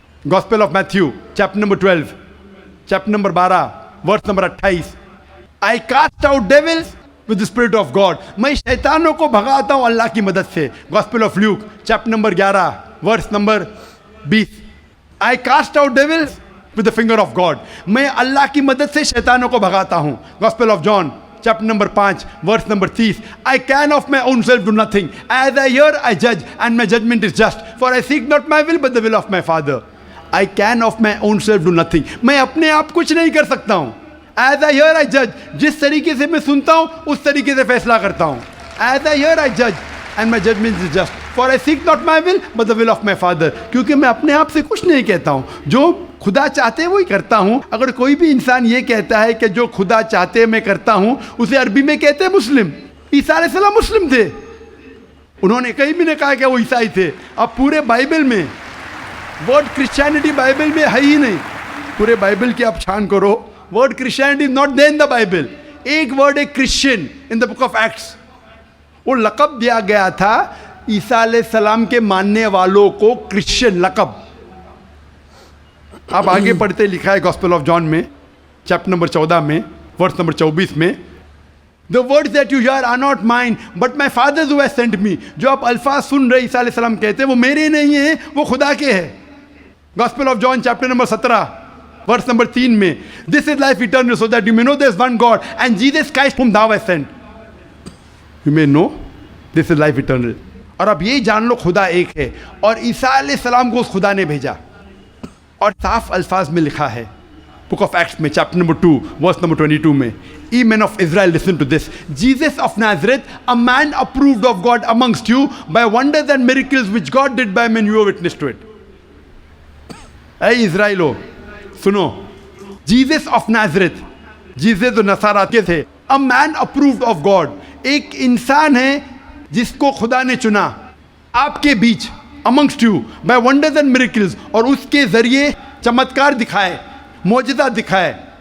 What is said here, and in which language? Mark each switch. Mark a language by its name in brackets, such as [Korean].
[English] gospel of Matthew chapter number 12 chapter number 12 verse number 28 I cast out devils with the spirit of God, [Urdu] میں شیطانوں کو بھگاتا ہوں اللہ کی مدد سے. [English] gospel of Luke chapter number 11 verse number 20 I cast out devils with the finger of God, [Urdu] میں اللہ کی مدد سے شیطانوں کو بھگاتا ہوں. [English] Gospel of John chapter number 5 verse number 30 I can of my own self do nothing, as I hear I judge and my judgment is just, for I seek not my will but the will of my Father. I can of my own self do nothing, [Urdu] میں اپنے آپ کچھ نہیں کر سکتا ہوں. [English] As I hear I judge, [Urdu] جس طریقے سے میں سنتا ہوں اس طریقے سے فیصلہ کرتا ہوں. [English] As I hear I judge and my judgment is just, for I seek not my will but the will of my Father. [Urdu] کیونکہ میں اپنے آپ سے کچھ نہیں کہتا ہوں, جو خدا چاہتے وہی کرتا ہوں. اگر کوئی بھی انسان یہ کہتا ہے کہ جو خدا چاہتے میں کرتا ہوں, اسے عربی میں کہتے ہیں مسلم. عیسیٰ علیہ السلام مسلم تھے, انہوں نے کہیں بھی نہیں کہا کہ وہ عیسائی تھے. اب پورے بائبل میں ورڈ کرسچینٹی بائبل میں ہے ہی نہیں. پورے بائبل کی آپ چھان کرو, [English] Word Christianity is not there in the Bible. [Urdu] ایک ورڈ ہے Christian in the book of acts, وہ لقب دیا گیا تھا عیسیٰ علیہ السلام کے ماننے والوں کو, کرسچین لقب. آپ آگے پڑھتے لکھا ہے گاسپل آف جان میں چیپٹر نمبر 14 میں ورس نمبر 24 میں [English] The words that you hear are not mine but my Father's who has sent me. [Urdu] جو آپ الفاظ سن رہے عیسیٰ علیہ السلام کہتے ہیں وہ میرے نہیں ہیں, وہ خدا کے ہیں. [English] Gospel of John chapter number 17 verse number 3 میں This is life eternal so that you may know there is one God and Jesus Christ whom thou hast sent. You may know this is life eternal. [Urdu] اور اب یہ جان لو خدا ایک ہے, اور عیسیٰ علیہ السلام کو اس خدا نے بھیجا. اور صاف الفاظ میں لکھا ہے بک آف ایکٹس میں چیپٹر نمبر 2 ورس نمبر 22 میں [English] Ye men of Israel, listen to this. Jesus of Nazareth, a man approved of God amongst you by wonders and miracles which God did by men, you are witness to it. [Urdu] اے اسرائیلو سنو, Jesus of نازرت, Jesus جو نصارہ کے تھے, [English] a man approved of God, [Urdu] ایک انسان ہے جس کو خدا نے چنا آپ کے بیچ, [English] amongst you by wonders and miracles, [Urdu] اور اس کے ذریعے چمتکار دکھائے, معجزہ دکھائے.